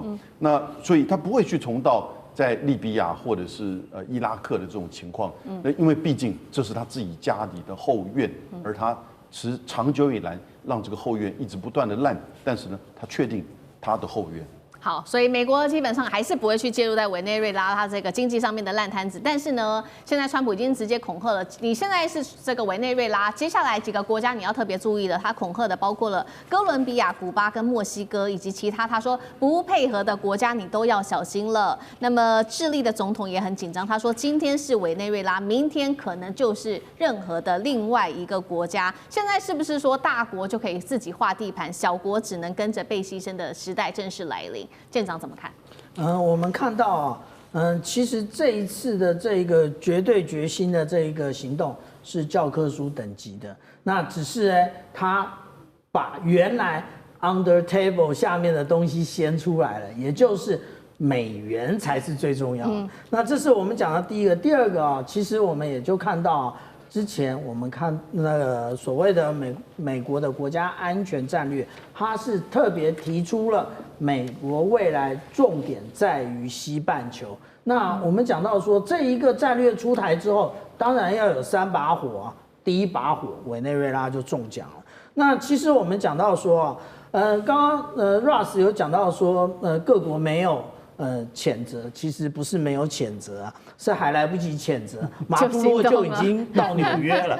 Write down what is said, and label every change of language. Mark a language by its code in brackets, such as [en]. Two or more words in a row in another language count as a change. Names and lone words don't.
[zh] 那所以他不會去重蹈在利比亞或者是伊拉克的這種情況，那因為畢竟這是他自己家裡的後院，而他長久以來讓這個後院一直不斷的爛，但是呢，他確定他的後院。好，所以美國基本上還是不會去介入在委內瑞拉它這個經濟上面的爛攤子。但是呢，現在川普已經直接恐嚇了，你現在是這個委內瑞拉，接下來幾個國家你要特別注意的，他恐嚇的包括了哥倫比亞、古巴跟墨西哥以及其他他說不配合的國家，你都要小心了。那麼智利的總統也很緊張，他說今天是委內瑞拉，明天可能就是任何的另外一個國家。現在是不是說大國就可以自己劃地盤，小國只能跟着被犧牲的時代正式來臨？艦長怎麼看？我們看到啊，其實這一次的這個絕對決心的這一個行動是教科書等級的。那只是呢，他把原來 [en] under table [zh] 下面的東西掀出來了，也就是美元才是最重要的。那這是我們講的第一個。第二個啊，其實我們也就看到，之前我們看那個所謂的美國的國家安全戰略，它是特別提出了美國未來重點在於西半球。那我們講到說，這一個戰略出台之後，當然要有3把火啊。第1把火，委內瑞拉就中獎了。那其實我們講到說，剛剛Ross 有講到說，各國沒有譴責，其實不是沒有譴責啊，是還來不及譴責，馬杜羅就已經到紐約了。